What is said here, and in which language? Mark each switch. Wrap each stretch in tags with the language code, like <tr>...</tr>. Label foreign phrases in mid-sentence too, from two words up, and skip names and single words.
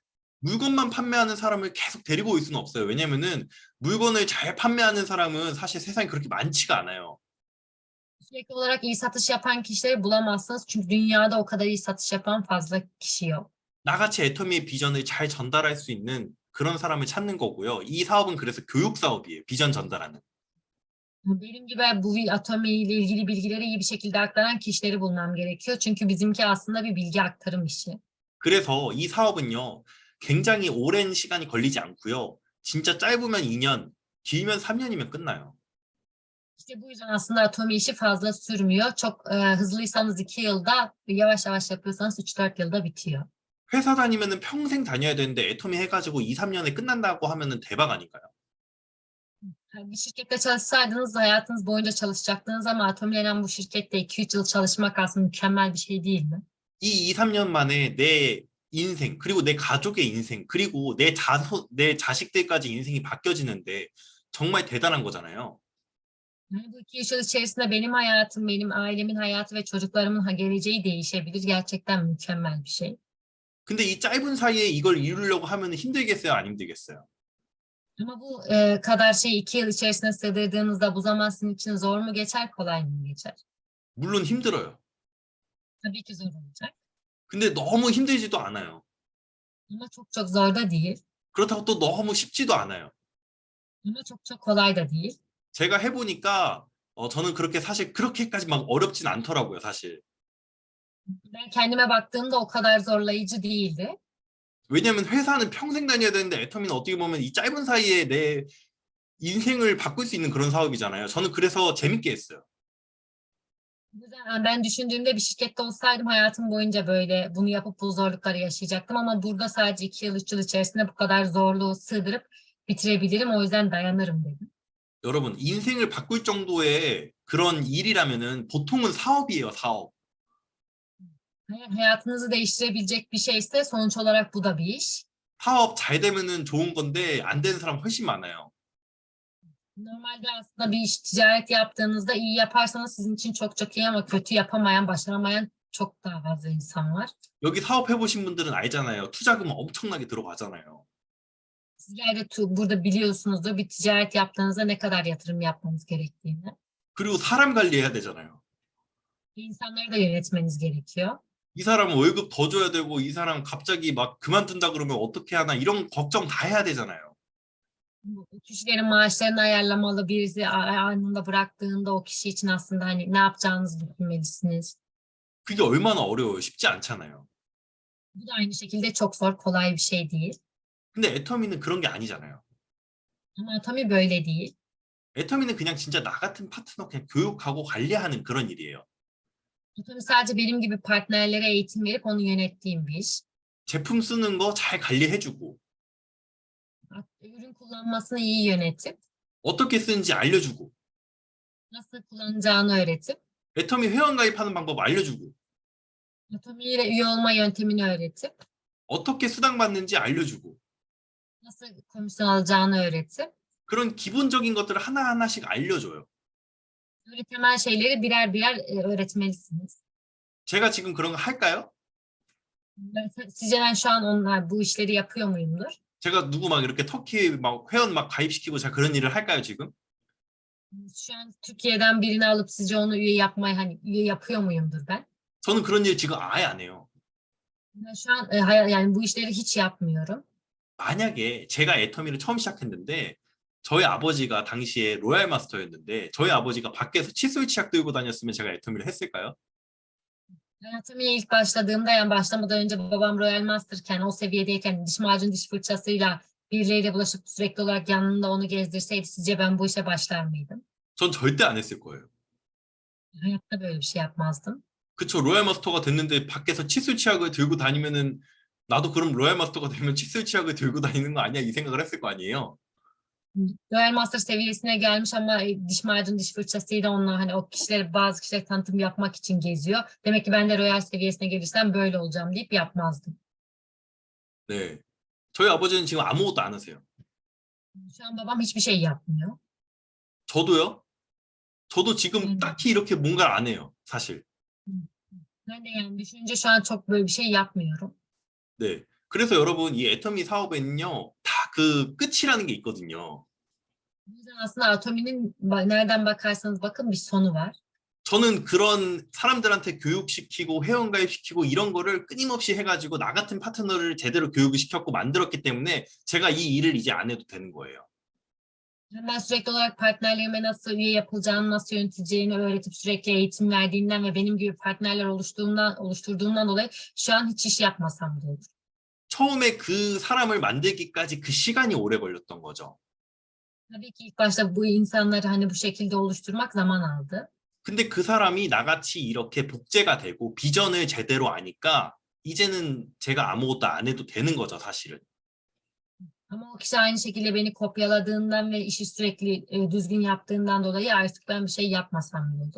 <ko>물건만 판매하는 사람을 계속 데리고 올 수는 없어요. 왜냐면은 물건을 잘 판매하는 사람은 사실 세상에 그렇게 많지가 않아요.</ko> <tr>Sürekli olarak iyi satış yapan kişileri bulamazsınız. Çünkü dünyada o kadar iyi satış yapan fazla kişi yok.</tr> <ko>나같이 애터미의 비전을 잘 전달할 수 있는 그런 사람을 찾는 거고요. 이 사업은 그래서 교육 사업이에요. 비전 전달하는.</ko> <tr>Benim gibi bu Atomi ile ilgili bilgileri iyi bir şekilde aktaran kişileri bulmam gerekiyor. Çünkü bizimki aslında bir bilgi aktarım işi.</tr> <ko>그래서 이 사업은요. 굉장히 오랜 시간이 걸리지 않고요. 진짜 짧으면 2년, 길면 3년이면 끝나요.</ko> <tr>İşte bu yüzden aslında Atomi işi fazla sürmüyor. Çok hızlıysanız 2 yılda, yavaş yavaş yapıyorsanız 3-4 yılda bitiyor.</tr> <ko>회사 다니면은 평생 다녀야 되는데 애터미 해가지고 2, 3년에 끝난다고 하면은 대박 아닐까요?</ko> <tr>Bir şirkette çalışsaydınız hayatınız boyunca çalışacaktınız ama Atomi denen bu şirkette 2-3 yıl çalışmak aslında mükemmel bir şey değil mi?</tr> <ko>이 2, 3년 만에 내 인생, 그리고 내 가족의 인생, 그리고 내 자식들까지 인생이 바뀌어지는데 정말 대단한 거잖아요.</ko> <tr>Yani bu 2 yıl içerisinde benim hayatım, benim ailemin hayatı ve çocuklarımın geleceği değişebilir. Gerçekten mükemmel bir şey.</tr> <ko>근데 이 짧은 사이에 이걸 이루려고 하면 힘들겠어요? 안 힘들겠어요?</ko> <tr>Ama bu kadar şeyi 2 yıl içerisine sığdırdığınızda bu zaman sizin için zor mu geçer, kolay mı geçer?</tr> <ko>물론 힘들어요.</ko> <tr>Tabii ki zor olacak.</tr> <ko>근데 너무 힘들지도 않아요.</ko> <tr>Ama çok çok zor da değil.</tr> <ko>그렇다고 또 너무 쉽지도 않아요.</ko> <tr>Ama çok çok kolay da değil.</tr> <ko>제가 해보니까 저는 그렇게 사실 그렇게까지 막 어렵진 않더라고요, 사실.</ko> <tr>Ben kendime baktığımda o kadar zorlayıcı değildi.</tr> <ko>왜냐면 회사는 평생 다녀야 되는데 애터미는 어떻게 보면 이 짧은 사이에 내 인생을 바꿀 수 있는 그런 사업이잖아요. 저는 그래서 재밌게 했어요.</ko> <tr>O yüzden ben düşündüğümde bir şirkette olsaydım hayatım boyunca böyle bunu yapıp bu zorlukları yaşayacaktım ama burada sadece 2 yıl 3 yıl içerisinde bu kadar zorluğu sığdırıp bitirebilirim. O yüzden dayanırım dedim.</tr> <ko>여러분, 인생을 바꿀 정도의 그런 일이라면은 보통은 사업이에요, 사업.</ko> <tr>Eğer hayatınızı değiştirebilecek bir şeyse sonuç olarak bu da bir iş.</tr> <ko>사업 잘 되면은 좋은 건데 안 되는 사람 훨씬 많아요.</ko> <tr>Normalde aslında bir iş ticaret yaptığınızda iyi yaparsanız sizin için çok çok iyi ama kötü yapamayan, başaramayan çok daha fazla insan var.</tr> <ko>여기 사업 해보신 분들은 알잖아요. 투자금 엄청나게 들어가잖아요.</ko> <tr>Sizler de burada biliyorsunuzdur bir ticaret yaptığınızda ne kadar yatırım yapmanız gerektiğini.</tr> <ko>그리고 사람 관리해야 되잖아요.</ko> <tr>İnsanları da yönetmeniz gerekiyor.</tr> <ko>이 사람 월급 더 줘야 되고 이 사람 갑자기 막 그만둔다 그러면 어떻게 하나 이런 걱정 다 해야 되잖아요.</ko> <tr>Bu kişilerin maaşlarını ayarlamalı, birisi anında bıraktığında o kişi için aslında hani ne yapacağınızı düşünmelisiniz.</tr> <ko>그게 얼마나 어려워요. 쉽지 않잖아요.</ko> <tr>Bu da aynı şekilde çok zor, kolay bir şey değil.</tr> <ko>근데 애터미는 그런 게 아니잖아요.</ko> <tr>Ama tabii böyle değil.</tr> <ko>애터미는 그냥 진짜 나 같은 파트너 그냥 교육하고 관리하는 그런 일이에요.</ko> <tr>Tabii sadece benim gibi partnerlere eğitim verip onu yönettiğim bir iş.</tr> <ko>제품 쓰는 거 잘 관리해주고</ko> <tr>Ürün kullanmasını iyi yönetip,</tr> <ko>어떻게 쓰는지 알려주고</ko> <tr>nasıl kullanacağını öğretip,</tr> <ko>애터미 회원 가입하는 방법 알려주고</ko> <tr>Atomi ile üye olma yöntemini öğretip,</tr> <ko>어떻게 수당 받는지 알려주고</ko> <tr>nasıl komisyon alacağını öğretip,</tr> <ko>그런 기본적인 것들을 하나하나씩 알려줘요.</ko> <tr>böyle temel şeyleri birer birer öğretmelisiniz.</tr> <ko>제가 지금 그런 거 할까요?</ko> <tr>Sizce ben şu an bu işleri yapıyor muyumdur?</tr> <ko>제가 누구 막 이렇게 터키 막 회원 막 가입시키고 제가 그런 일을 할까요, 지금?</ko> <tr>Şu an Türkiye'den birini alıp sizce onu üye yapmayı hani üye yapıyor muyumdur ben?</tr> <ko>저는 그런 일 지금 아예 안 해요.</ko> <tr>Ben şu an yani bu işleri hiç yapmıyorum.</tr> <ko>만약에 제가 애터미를 처음 시작했는데 저희 아버지가 당시에 로얄 마스터였는데 저희 아버지가 밖에서 칫솔 치약 들고 다녔으면 제가 애터미를 했을까요?</ko> <tr>Atomi'ye ilk başladığımda yani başlamadan önce babam Royal Master'ken o seviyedeyken diş macunu diş fırçasıyla birileriyle bulaşıp sürekli olarak yanında onu gezdirseydi sizce ben bu işe başlar mıydım?</tr> <ko>전 절대 안 했을 거예요.</ko> <tr>Hayatta böyle bir şey yapmazdım.</tr> <ko>그쵸, 로얄 마스터가 됐는데 밖에서 칫솔 치약을 들고 다니면은 나도 그럼 로얄 마스터가 되면 칫솔 치약을 들고 다니는 거 아니야? 이 생각을 했을 거 아니에요?</ko> <tr>Royal Master seviyesine gelmiş ama diş macun, diş fırçasıyla onunla hani o kişileri bazı kişiler tanıtım yapmak için geziyor. Demek ki ben de Royal seviyesine gelirsem böyle olacağım deyip yapmazdım.</tr> <ko>네. 저희 아버지는 지금 아무것도 안 하세요.</ko> <tr>Şu an babam hiçbir şey yapmıyor.</tr> <ko>저도요. 저도 지금</ko> <tr>Ben de,</tr> <ko>딱히 이렇게 뭔가를 안 해요, 사실.</ko> <tr>ben de yani düşününce şu an çok böyle bir şey yapmıyorum.</tr> <ko>네. 그래서 여러분 이 애터미 사업에는요, 다 그 끝이라는 게 있거든요.</ko> <tr>O yüzden aslında Atomi'nin nereden bakarsanız bakın bir sonu var.</tr> <ko>저는 그런 사람들한테 교육시키고 회원가입시키고 이런 거를 끊임없이 해가지고 나 같은 파트너를 제대로 교육을 시켰고 만들었기 때문에 제가 이 일을 이제 안 해도 되는 거예요.</ko> <tr>Ben sürekli olarak partnerlerime nasıl üye yapılacağını, nasıl yöneteceğini öğretip sürekli eğitim verdiğimden ve benim gibi partnerler oluşturduğumdan dolayı şu an hiç iş yapmasam da olur.</tr> <ko>처음에 그 사람을 만들기까지 그 시간이 오래 걸렸던 거죠.</ko> <tr>Tabii ki ilk başta bu insanları hani bu şekilde oluşturmak zaman aldı.</tr> <ko>근데 그 사람이 나같이 이렇게 복제가 되고 비전을 제대로 아니까 이제는 제가 아무것도 안 해도 되는 거죠, 사실은.</ko> <tr>Ama o kişi aynı şekilde beni kopyaladığından ve işi sürekli düzgün yaptığından dolayı artık ben bir şey yapmasam da olur.</tr>